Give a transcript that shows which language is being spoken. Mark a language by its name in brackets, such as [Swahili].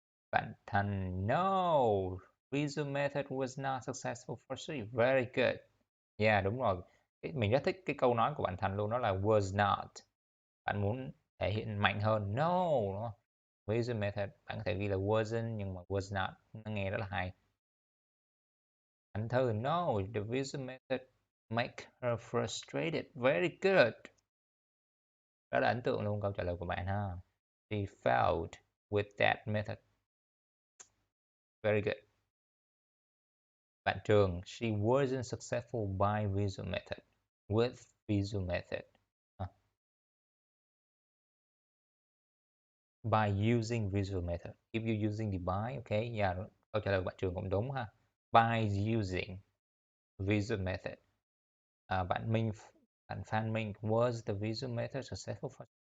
[English] Bạn Thành, no, visual method was not successful for Sri. Very good. Yeah, [Vietnamese] đúng rồi. Mình rất thích cái câu nói của bạn Thành luôn, đó là was not. Bạn muốn thể hiện mạnh hơn, no, đúng không? Visual method, bạn có thể ghi là wasn't nhưng mà was not, nó nghe rất là hay. [English] Anh Thư, no, the visual method make her frustrated. Very good. [Vietnamese] Rất là ấn tượng luôn câu trả lời của bạn ha. [English] She failed with that method. Very good. Bạn Trường, she wasn't successful by visual method. With visual method. By using visual method. If you using the by, okay, yeah, [Vietnamese] câu trả lời của bạn Trường cũng đúng ha. [English] By using visual method. Bạn Phan Minh, was the visual method successful for?